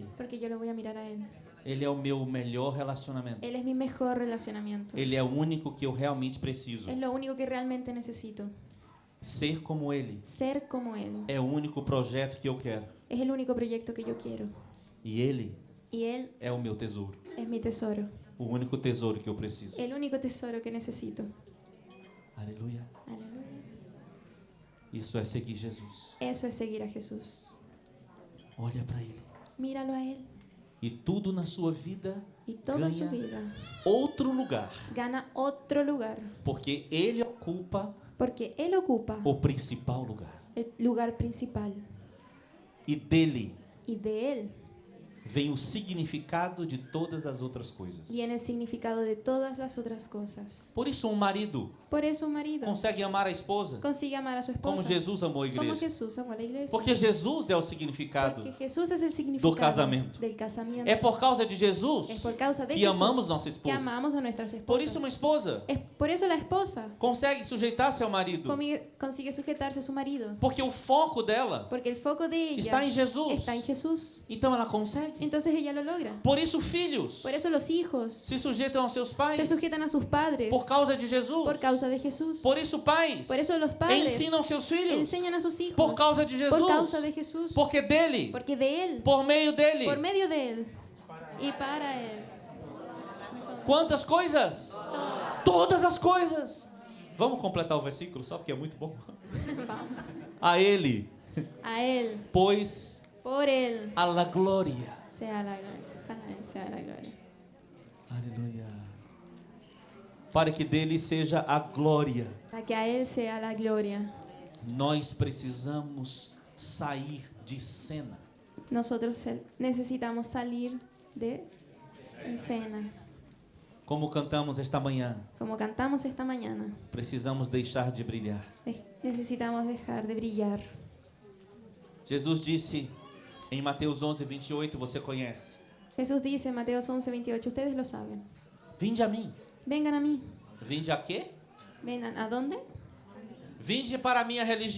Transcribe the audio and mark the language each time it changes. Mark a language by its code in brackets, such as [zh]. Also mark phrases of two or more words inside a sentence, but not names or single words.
[es] Porque yo lo voy a mirar a Él. [pt] Ele é o meu melhor relacionamento. [es] Él es mi mejor relacionamiento. [pt] Ele é o único que eu realmente preciso. [es] Es lo único que realmente necesito. [pt] Ser como Ele [es] Ser como Él. [pt] é o único projeto que eu quero. [es] Es el único proyecto que yo quiero. [pt] E Ele [es] Y Él [pt] é o meu tesouro. [es] es mi tesoro. [pt] O único tesouro que eu preciso. [es] El único tesoro que necesito. [pt] Aleluia. [es] Aleluya. [pt] Isso é seguir Jesus. [es] Eso es seguir a Jesús. [pt] Olha para Ele. [es] Míralo a Él. [pt] E tudo na sua vida [es] Y toda su [pt] ganha [es] vida [pt] outro lugar. [es] gana otro lugar. [pt] Porque Ele ocupa [es] Porque Él ocupa [pt] o principal lugar. [es] el lugar principal. [pt] E dele [es] Y de Él [pt] vem o significado de todas as outras coisas. [es] viene el significado de todas las otras cosas. [pt] Por isso, um marido [es] Por eso un marido [pt] consegue amar a esposa [es] consigue amar a su [pt] como [es] esposa [pt] Jesus amou a [es] como [pt] igreja. [es] Jesús amó a la iglesia. [pt] Porque Jesus é o significado. [es] Porque Jesús es el significado [pt] casamento. [es] del casamiento. [pt] É por causa de [es] Es [pt] Jesus [es] por causa de [pt] que [es] Jesús [pt] amamos nossa [es] que [pt] esposa. [es] amamos a nuestras [pt] Por [es] esposas. [pt] isso, uma esposa [es] Es por eso la esposa [pt] consegue sujeitar-se ao marido. [es] consigue sujetarse a su marido. [pt] Porque o foco dela [es] Porque el foco de ella [pt] está em Jesus. [es] está en Jesús. [pt] Então ela consegue. [es] Entonces ella lo logra. [pt] Por isso, filhos [es] Por eso los hijos [pt] se sujeitam aos seus pais [es] se sujetan a sus padres [pt] por causa de Jesus. [es] por causa de Jesús. [pt] Por isso, pais [es] Por eso los padres [pt] ensinam seus filhos [es] enseñan a sus hijos [pt] por causa de Jesus. [es] por causa de Jesús. [pt] Porque dele, [es] Porque de Él, [pt] por meio dele. [es] por medio de Él y para Él. [pt] Quantas coisas? Todas as coisas. Vamos completar o versículo só porque é muito bom. Vamos. A ele, [es] A Él, [pt] pois [es] por Él, a la glória. sea la gloria. Para Él sea la gloria. [pt] Aleluia. Para que dele seja a glória. [es] Para que a Él sea la gloria. [pt] Nós precisamos sair de cena. [es] Nosotros necesitamos salir de escena. [pt] Como cantamos esta manhã, [es] Como cantamos esta mañana, [pt] precisamos deixar de brilhar. [es] necesitamos dejar de brillar. [pt] Jesus disse em Mateus 11, 28, você conhece: [es] Jesús dice en Mateo 11, 28, ustedes lo saben. [pt] Vinde a mim. [es] Vengan a mí. [pt] Vinde a quê? [es] Vengan, ¿a dónde? [pt] Vinde para a minha religião.